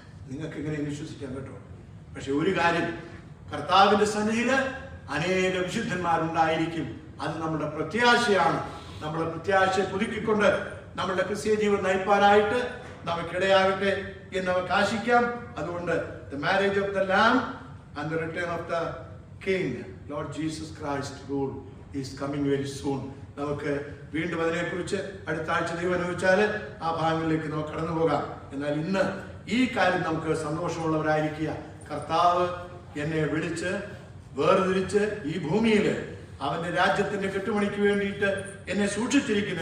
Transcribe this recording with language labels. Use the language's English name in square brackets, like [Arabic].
[Malayalam] നിങ്ങൾക്ക് എങ്ങനെ വിശ്വസിക്കാൻ കേട്ടോ? പക്ഷെ ഒരു കാര്യം, കർത്താവിന്റെ സന്നിധിയില് അനേക വിശുദ്ധന്മാരുണ്ടായിരിക്കും. അത് നമ്മുടെ പ്രത്യാശയാണ്. നമ്മുടെ പ്രത്യാശയെ പുതുക്കിക്കൊണ്ട് നമ്മുടെ ക്രിസ്തീയ ജീവിതം നയിപ്പാനായിട്ട് നമുക്കിടയാകട്ടെ എന്ന് നമുക്ക് ആശിക്കാം. [English] അതുകൊണ്ട് the marriage of the Lamb and the return of the King, Lord Jesus Christ rule is coming very soon. [Malayalam] നമുക്ക് വീണ്ടും അതിനെക്കുറിച്ച് അടുത്ത ആഴ്ച ദൈവം അനുവദിച്ചാൽ ആ ഭാഗങ്ങളിലേക്ക് നമുക്ക് കടന്നു പോകാം. എന്നാൽ ഇന്ന് ഈ കാര്യം നമുക്ക് സന്തോഷമുള്ളവരായിരിക്കുക. കർത്താവ് എന്നെ വിളിച്ച് വേർതിരിച്ച് ഈ ഭൂമിയിൽ അവന്റെ രാജ്യത്തിന്റെ കെട്ടുമണിക്ക് വേണ്ടിയിട്ട് എന്നെ സൂക്ഷിച്ചിരിക്കുന്നു.